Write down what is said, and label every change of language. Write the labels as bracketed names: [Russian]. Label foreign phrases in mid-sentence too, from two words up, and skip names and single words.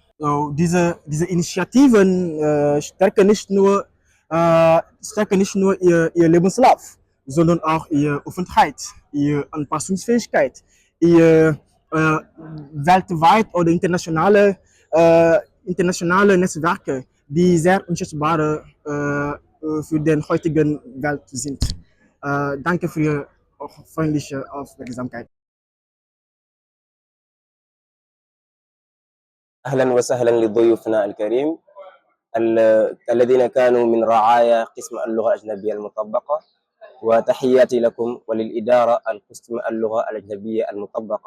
[German] So, diese Initiativen stärken nicht nur ihr Lebenslauf, sondern auch ihre Offenheit, ihre Anpassungsfähigkeit, ihr weltweit oder internationale Netzwerke, die sehr unschätzbar für den heutigen Welt sind. Danke für Ihre freundliche Aufmerksamkeit. [Arabic] أهلا وسهلا لضيوفنا الكريم الذين كانوا من رعايا قسم اللغة الأجنبية المطبقة، وتحياتي لكم وللإدارة القسم اللغة الأجنبية المطبقة.